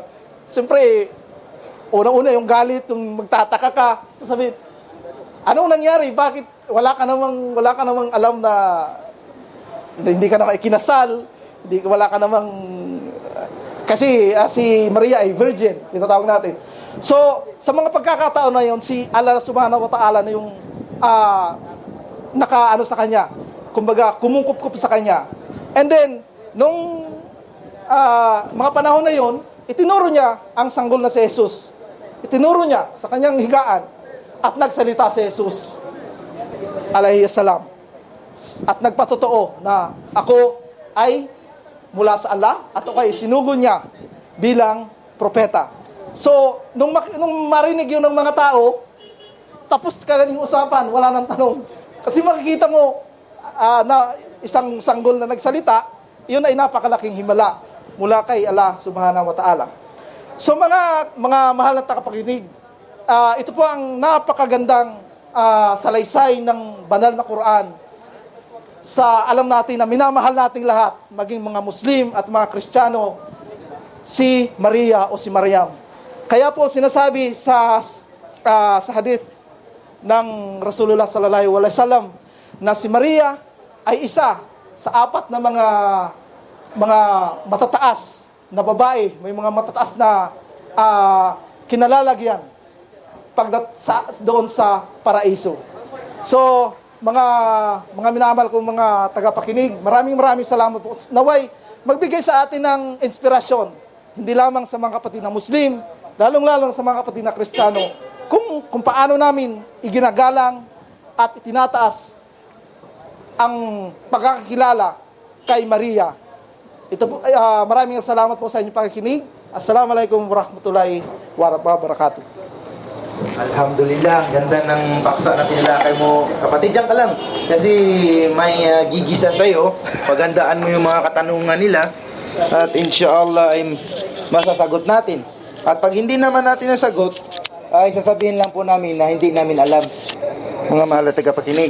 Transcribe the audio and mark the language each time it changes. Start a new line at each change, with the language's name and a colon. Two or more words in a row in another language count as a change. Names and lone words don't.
Filipino: Siyempre, unang-una yung galit, yung magtataka ka, sabi, anong nangyari? Bakit wala ka namang alam na hindi ka na ikinasal, wala ka namang, kasi si Maria ay virgin, tinatawag natin. So, sa mga pagkakataon na yon, si Allah
Arabic: سبحانه وتعالى
Filipino: na yung nakaano sa kanya. Kumbaga, kumungkup-kup sa kanya.
English: And then,
Filipino: nung mga panahon na yon, itinuro niya ang sanggol na si Jesus. Itinuro niya sa kanyang higaan at nagsalita si Jesus
Arabic: عليه السلام.
Filipino: At nagpatotoo na ako ay mula sa Allah at ako ay sinugo niya bilang propeta. So, nung marinig yun ng mga tao, tapos kagaling usapan, wala nang tanong. Kasi makikita mo na isang sanggol na nagsalita, yun ay napakalaking himala mula kay Allah
Arabic: سبحانه وتعالى.
Filipino: So mga mahal na tagapakinig, ito po ang napakagandang salaysay ng banal na Quran sa alam natin na minamahal nating lahat, maging mga Muslim at mga Kristiyano, si Maria o si Maryam. Kaya po sinasabi sa hadith ng
Arabic: رسول الله صلى الله عليه وسلم
Filipino: na si Maria ay isa sa apat na mga matataas na babae, may mga matataas na kinalalagyan doon sa paraiso. So, mga minamahal kong mga tagapakinig, maraming salamat po. Naway, magbigay sa atin ng inspirasyon, hindi lamang sa mga kapatid na Muslim, lalong-lalong sa mga kapatid na Kristiyano, kung paano namin iginagalang at itinataas ang pagkakakilala kay Maria. Ito po, maraming salamat po sa inyong pakikinig.
Arabic: السلام عليكم ورحمة الله وبركاته.
Filipino: Alhamdulillah, ganda ng paksa na tinalakay mo. Kapatid, dyan ka lang. Kasi may gigisa sa'yo. Pagandaan mo yung mga katanungan nila. At inshallah ay masasagot natin. At pag hindi naman natin nasagot, ay sasabihin lang po namin na hindi namin alam, mga mahal na tagapakinig.